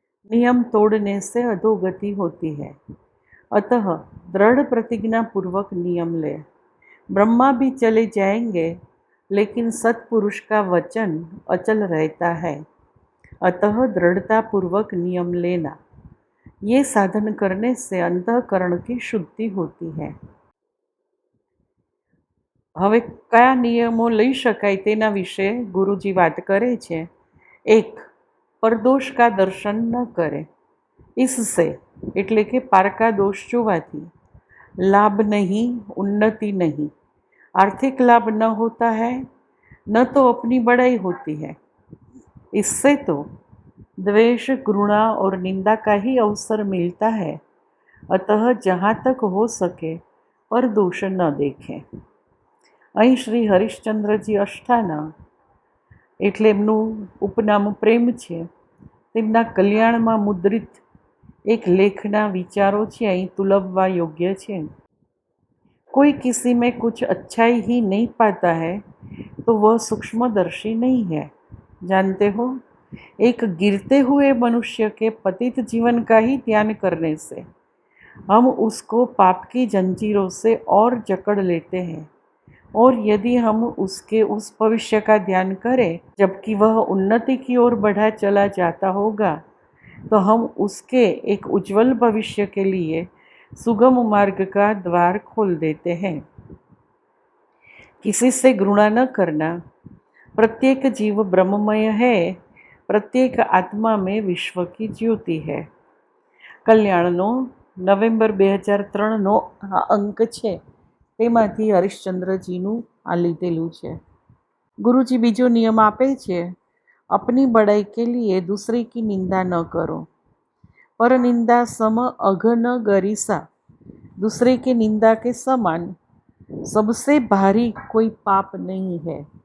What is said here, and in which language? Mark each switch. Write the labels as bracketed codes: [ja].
[hi] नियम तोड़ने से अधोगति होती है, अतः दृढ़ प्रतिज्ञा पूर्वक नियम ले. ब्रह्मा भी चले जाएंगे लेकिन सत्पुरुष का वचन अचल रहता है, अतः दृढ़ता पूर्वक नियम लेना. ये साधन करने से अंतःकरण की शुद्धि होती है. [gu] હવે કયા નિયમો લઈ શકાય તેના વિશે ગુરુજી વાત કરે છે. 1. પરદોષ કા દર્શન ન કરે. [hi] इससे [gu] એટલે કે પારકા દોષ જોવાથી [hi] लाभ नहीं, उन्नति नहीं. आर्थिक लाभ न होता है, न तो अपनी बड़ाई होती है. इससे तो द्वेष, घृणा और निंदा का ही अवसर मिलता है. अतः जहाँ तक हो सके पर दोष न देखें. [gu] અહીં શ્રી હરિશ્ચંદ્રજી અષ્ટાના એટલે એમનું ઉપનામ પ્રેમ છે. તેમના કલ્યાણમાં મુદ્રિત એક લેખના વિચારો છે અહીં તુલવવા યોગ્ય છે. [hi] कोई किसी में कुछ अच्छाई ही नहीं पाता है तो वह सूक्ष्मदर्शी नहीं है. जानते हो, एक गिरते हुए मनुष्य के पतित जीवन का ही ध्यान करने से हम उसको पाप की जंजीरों से और जकड़ लेते हैं, और यदि हम उसके उस भविष्य का ध्यान करें जबकि वह उन्नति की ओर बढ़ा चला जाता होगा, तो हम उसके एक उज्जवल भविष्य के लिए सुगम मार्ग का द्वार खोल देते हैं. किसी से घृणा न करना. प्रत्येक जीव ब्रह्ममय है. प्रत्येक आत्मा में विश्व की ज्योति है. [gu] કલ્યાણનો નવેમ્બર 2003નો આ અંક છે, તેમાંથી હરીશચંદ્રજીનું આ લીધેલું છે. ગુરુજી બીજો નિયમ આપે છે, [hi] अपनी बड़ाई के लिए दूसरे की निंदा न करो. पर निंदा सम अघ न गरिसा. दूसरे की निंदा के समान सबसे भारी कोई पाप नहीं है.